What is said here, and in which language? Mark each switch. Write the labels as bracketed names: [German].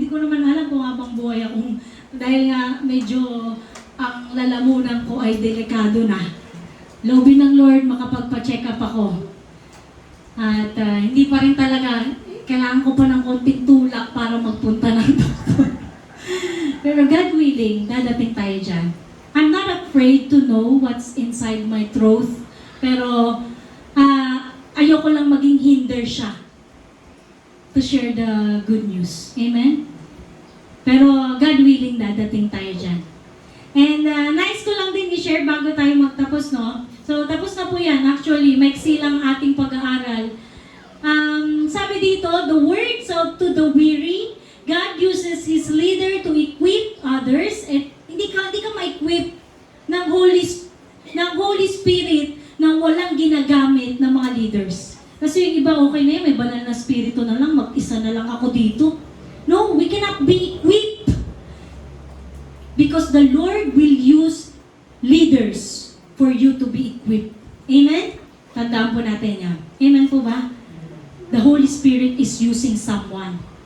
[Filipino] Hindi ko naman alam kung habang buhay akong, dahil nga medyo ang lalamunan ko ay delikado na. Loobin ng Lord, makapagpa-check up ako. At hindi pa rin talaga, kailangan ko pa ng konting tulak para magpunta ng doktor. Pero God willing, dadating tayo dyan. [English] I'm not afraid to know what's inside my throat. [Filipino] Pero, ayoko lang maging hinder siya [English] to share the good news. [Filipino] Amen? Pero God willing, dadating tayo dyan. And nice ko lang din i-share bago tayo magtapos, no? So, tapos na po yan. Actually, maiksi lang ating pag-aaral. Sabi dito, [English] the words of to the weary, God uses His leader to equip others. [Filipino] At hindi ka ma-equip ng Holy Spirit na walang ginagamit ng mga leaders. Kasi yung iba, okay na yun, may banal na spirito na lang, mag-isa na lang ako dito. [English] No, we cannot be equipped. Because the Lord will use leaders for you to be equipped. Amen? [Filipino] Tandaan po natin yan. Amen po ba? [English] The Holy Spirit is using someone.